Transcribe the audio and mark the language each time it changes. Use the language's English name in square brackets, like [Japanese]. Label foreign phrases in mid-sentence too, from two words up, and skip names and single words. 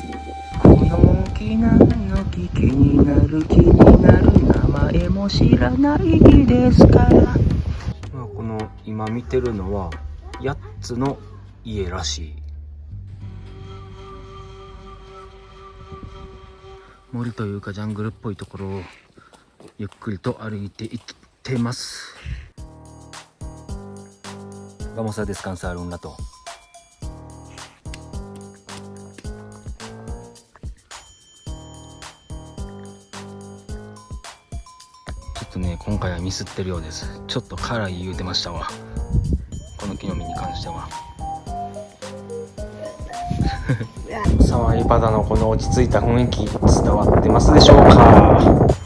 [Japanese] この木なの木、気になる気になる、名前も知らないですから、まあ、この今見てるのは8つの家らしい。森というかジャングルっぽいところをゆっくりと歩いていってます。 [Spanish] Vamos a descansar un rato。 [Japanese] ちょっとね今回はミスってるようです。ちょっと辛い言うてましたわ、この木の実に関しては。サワイパダのこの落ち着いた雰囲気伝わってますでしょうか。